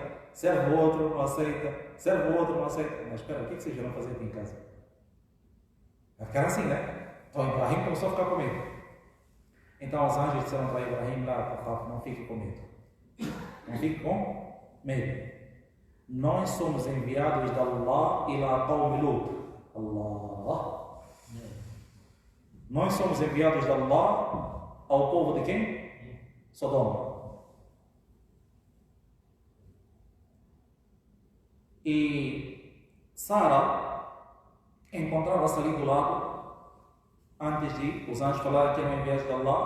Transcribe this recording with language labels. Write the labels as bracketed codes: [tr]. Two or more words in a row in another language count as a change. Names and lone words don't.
[pt] Serve o outro, não aceita. Serve o outro, não aceita. Mas espera, o que vocês vão fazer aqui em casa? Vai ficar assim, né? Então Ibrahim começou a ficar com medo. Então os anjos disseram para Ibrahim lá, não fique com medo. Não fique com medo. Nós somos enviados de Allah [ar] إلى قوم لوط. [pt] Allah. Nós somos enviados de Allah ao povo de quem? Sodoma. E Sara encontrava-se ali do lado, antes de os anjos falarem que eram enviados de Allah.